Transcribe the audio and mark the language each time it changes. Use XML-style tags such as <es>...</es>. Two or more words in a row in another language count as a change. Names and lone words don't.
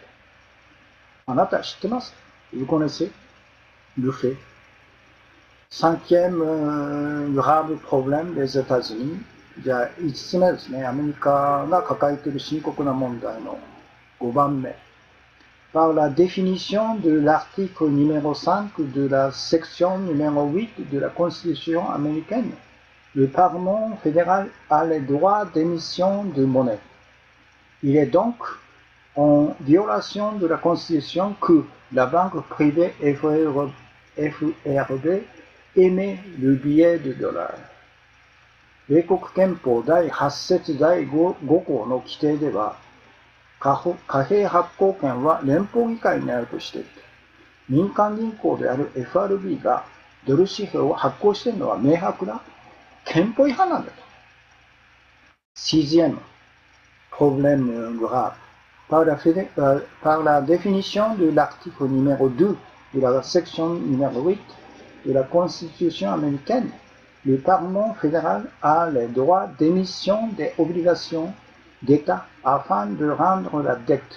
<ja>あなた知ってます？</ja> <fr>Vous connaissez le fait. Cinquième grave problème des États-Unis.</fr> <ja>じゃあ5つ目ですね。アメリカが抱えている深刻な問題の5番目。</ja> <fr>Par la définition de l'article numéro 5 de la section numéro 8 de la Constitution américaine, le Parlement fédéral a les droits d'émission de monnaie. Il est donc en violation de la Constitution que la banque privée FRB émet le billet de dollar.</fr> <ja>米国憲法第8節第 5項の規定では、貨幣発行権は連邦議会にあるとしていて、民間銀行である FRB がドル紙幣を発行しているのは明白な憲法違反なんだと。</ja> <fr>Sixième problème grave. Par la définition de l'article numéro 2 de la section numéro 8 de la Constitution américaine, le Parlement fédéral a les droits d'émission des obligations d'État afin de rendre la dette.</fr>